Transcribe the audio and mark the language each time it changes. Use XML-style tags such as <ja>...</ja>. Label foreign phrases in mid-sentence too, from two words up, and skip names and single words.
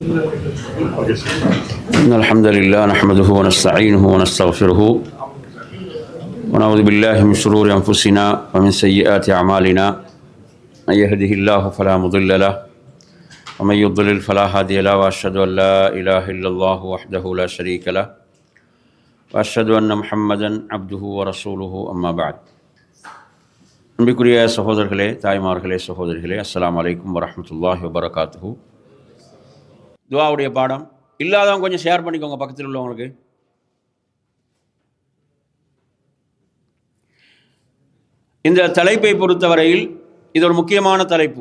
<ar>إن الحمد لله نحمده ونستعينه ونستغفره ونعوذ بالله من شرور أنفسنا ومن سيئات أعمالنا من يهده الله فلا مضل له ومن يضلل فلا هادي له وأشهد أن لا إله إلا الله وحده لا شريك له وأشهد أن محمدا عبده ورسوله أما بعد.</ar> <ta>அன்பிற்குரிய சகோதரர்களே, தாய்மார்களே, சகோதரிகளே,</ta> <ar>السلام عليكم ورحمة الله وبركاته.</ar> <ta>துஆவுடைய பாடம் இல்லாதவங்க கொஞ்சம் ஷேர் பண்ணிக்கோங்க பக்கத்தில் உள்ளவங்களுக்கு. இந்த தலைப்பை பொறுத்தவரையில் இது ஒரு முக்கியமான தலைப்பு.</ta>